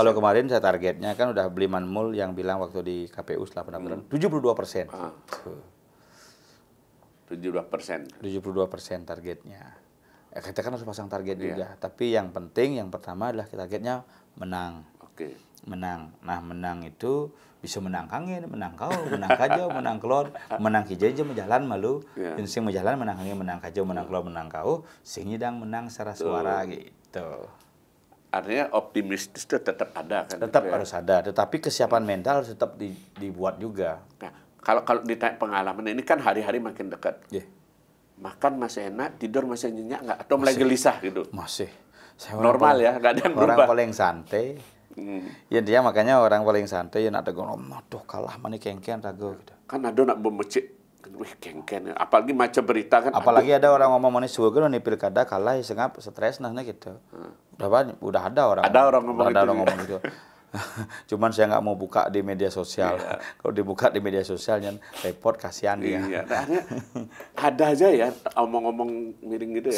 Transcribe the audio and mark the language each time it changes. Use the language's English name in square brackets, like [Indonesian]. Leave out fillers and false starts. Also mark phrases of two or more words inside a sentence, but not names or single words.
[Indonesian] Kalau kemarin saya targetnya kan udah beli Manmul yang bilang waktu di KPU setelah pendaftaran 72%. 72%. 72% targetnya. Kita kan harus pasang target juga. Tapi yang penting yang pertama adalah targetnya menang. Oke. [Balinese] Menang. Nah, menang itu bisa menang kangin, menang kau, menang kajau, menang kelor, menang kijai menjalan malu, sing menjalan menang kangin, menang kajau, menang kelor, menang kau, sing nyidang menang secara suara gitu. [Indonesian] Artinya optimistis itu tetap ada kan? Tetap harus ada, tetapi kesiapan mental harus tetap dibuat juga. Nah, kalau ditanya pengalaman ini kan hari-hari makin dekat. Makan masih enak, tidur masih nyenyak nggak? Atau mulai gelisah gitu? Masih. Normal ya, nggak ada yang berubah. Orang paling santai. Ya dia makanya orang paling santai yang ada gonom, aduh kalah mana [Balinese] kengken rago [Indonesian] gitu. [Balinese] Kan ada nak memecik, wih kengken. [Indonesian] Apalagi macam berita kan. Apalagi ada orang ngomong mana suka nih pilkada kalah ya sengap stres nah gitu. Udah ada orang. Ada orang ngomong gitu. Cuman saya nggak mau buka di media sosial. Kalau dibuka di media sosial yang repot kasihan dia. Iya, ada aja ya omong-omong miring gitu ya.